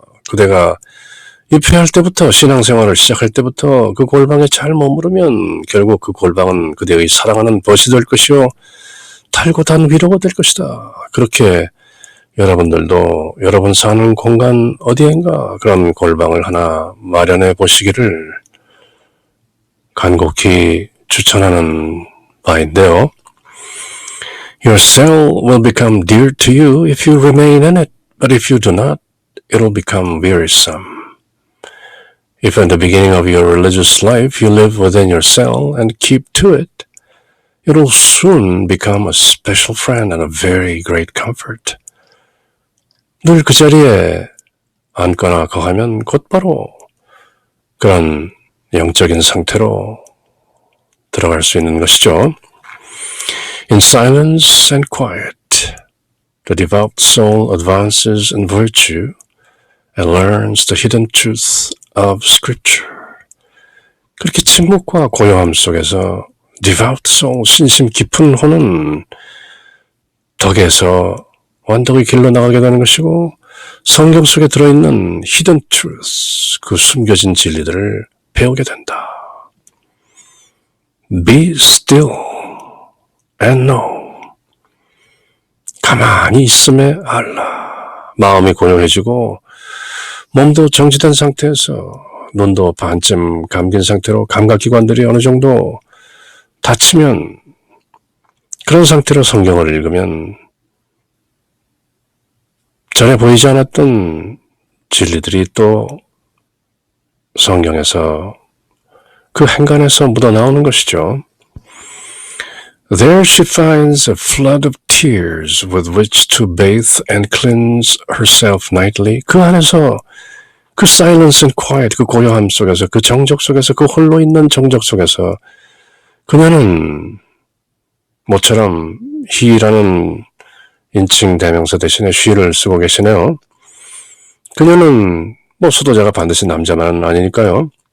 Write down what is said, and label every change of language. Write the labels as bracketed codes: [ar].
[ko] 그대가 입회할 때부터 신앙생활을 시작할 때부터 그 골방에 잘 머무르면 결국 그 골방은 그대의 사랑하는 벗이 될 것이요 달고 단 위로가 될 것이다. 그렇게 여러분들도 여러분 사는 공간 어디엔가 그런 골방을 하나 마련해 보시기를 간곡히 추천하는 바인데요. [en] Your cell will become dear to you if you remain in it, but if you do not, it'll become wearisome. If at the beginning of your religious life you live within your cell and keep to it, it'll soon become a special friend and a very great comfort. [ko] 늘 그 자리에 앉거나 거하면 곧바로 그런 영적인 상태로 들어갈 수 있는 것이죠. [en] In silence and quiet, the devout soul advances in virtue and learns the hidden truth of Scripture. [ko] 그렇게 침묵과 고요함 속에서 [en] devout soul, [ko] 신심 깊은 혼은 덕에서 완덕의 길로 나가게 되는 것이고 성경 속에 들어있는 [en] hidden truth, [ko] 그 숨겨진 진리들을 배우게 된다. [en] Be still and know. [ko] 가만히 있음에 알라. 마음이 고요해지고 몸도 정지된 상태에서 눈도 반쯤 감긴 상태로 감각기관들이 어느 정도 닫히면 그런 상태로 성경을 읽으면 전에 보이지 않았던 진리들이 또 성경에서 그 행간에서 묻어나오는 것이죠. [en] There she finds a flood of tears with which to bathe and cleanse herself nightly. [ko] 그 안에서 그 [en] silence and quiet, [ko] 그 고요함 속에서, 그 정적 속에서, 그 홀로 있는 정적 속에서 그녀는 모처럼 he라는 인칭 대명사 대신에 she를 쓰고 계시네요. 그녀는 수도자가 반드시 남자만은 아니니까요.